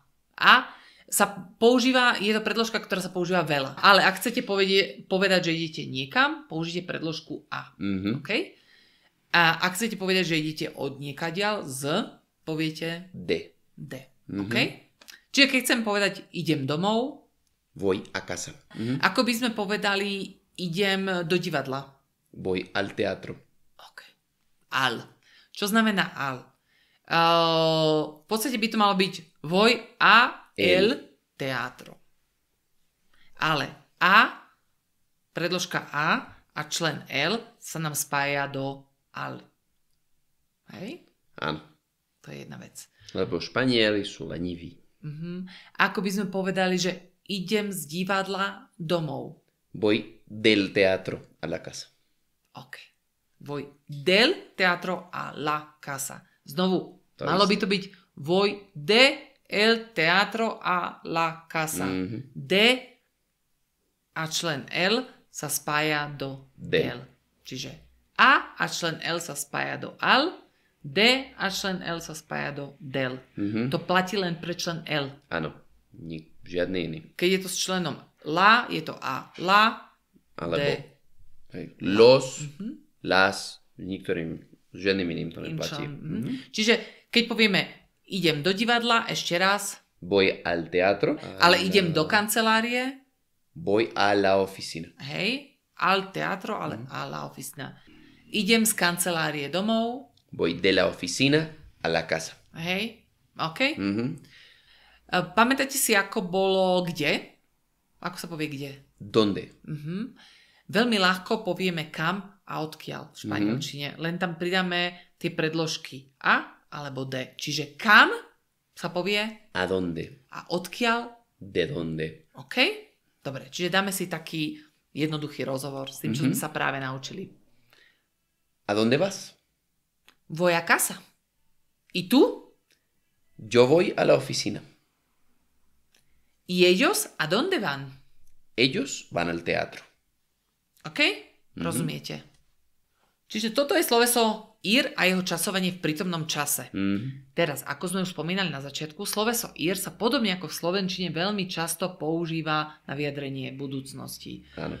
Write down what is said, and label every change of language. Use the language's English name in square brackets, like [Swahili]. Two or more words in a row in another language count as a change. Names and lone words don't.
[Slovak] A sa používa, je to predložka, ktorá sa používa veľa. Ale ak chcete povedať, že idete niekam, použite predložku A. OK? A ak chcete povedať, že idete od niekadiaľ z, poviete [Spanish] D. [Slovak] OK? Čiže keď chcem povedať idem domov, [Spanish] Voy a casa. [Slovak] ako by sme povedali idem do divadla. [Spanish] Voy al teatro. [Slovak] OK. Al. Čo znamená al? V podstate by to malo byť [Spanish] voy a el teatro. [Slovak] Ale a, predložka a člen el sa nám spája do al. Hej? Áno. To je jedna vec. Lebo Španieli sú leniví. Ako by sme povedali, že idem z divadla domov. [Spanish] Voy del teatro a la casa. OK. Voy del teatro a la casa. [Slovak] Znovu, malo by to byť [Spanish] voy de el teatro a la casa. [Slovak] De a člen L sa spája do del. Čiže a člen L sa spája do al, D a člen L sa spája do del. To platí len pre člen L. Áno, žiadny iný. Keď je to s členom la, je to a. [Spanish] La, [Slovak] alebo [Spanish] D. Los, las, [Slovak] niektorým žiadnym iným to neplatí. Čiže keď povieme idem do divadla, ešte raz, [Spanish] Voy al teatro. [Slovak] Ale idem do kancelárie. [Spanish] Voy a la oficina. [Slovak] Hej, [Spanish] al teatro, [Slovak] ale [Spanish] a la oficina. [Slovak] Idem z kancelárie domov. [Spanish] Voy de la oficina a la casa. [Slovak] Hej, OK. Pamätáte si, ako bolo kde? Ako sa povie kde? [Spanish] ¿Dónde? [Slovak] Veľmi ľahko povieme kam a odkiaľ v španielčine. Len tam pridáme tie predložky a alebo d. Čiže kam sa povie [Spanish] ¿A dónde? [Slovak] a odkiaľ. [Spanish] ¿De dónde? [Slovak] OK? Dobre, čiže dáme si taký jednoduchý rozhovor s tým, čo sme sa práve naučili. [Spanish] ¿A dónde vas? Voy a casa. ¿Y tú? Yo voy a la oficina. ¿Y ellos a dónde van? Ellos van al teatro. [Slovak] OK? Rozumiete? Čiže toto je sloveso ir a jeho časovanie v prítomnom čase. Teraz, ako sme už spomínali na začiatku, sloveso ir sa podobne ako v slovenčine veľmi často používa na vyjadrenie budúcnosti. Áno.